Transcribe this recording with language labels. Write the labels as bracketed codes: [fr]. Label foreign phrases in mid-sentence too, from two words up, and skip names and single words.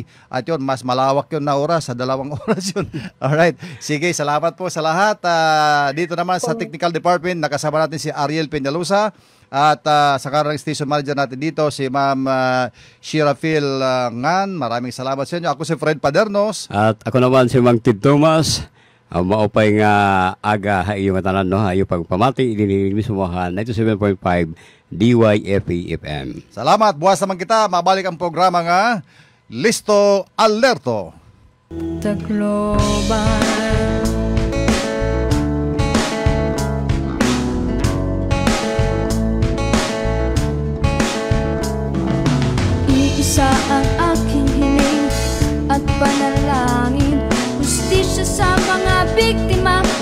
[tl] At yun, mas malawak yun na oras, sa 2 oras yun. Alright, sige, salamat po sa lahat. Dito naman sa Technical Department, nakasama natin si Ariel Peñalosa. At sa karang station manager natin dito, si Ma'am Shira Phil Ngan. Maraming salamat sa inyo. Ako si Fred Padernos. At ako naman si Mang Tid Thomas. [war] Maupay nga aga hayo matanan no hayo pagpamati ininig mismo ha 97.5 DYFE FM. Salamat, buwas naman kita. Mabalik ang programa nga Listo Alerto. Tacloban. [tl] Iisa ang aking hiling at panalangin, hustisya sa mga biktima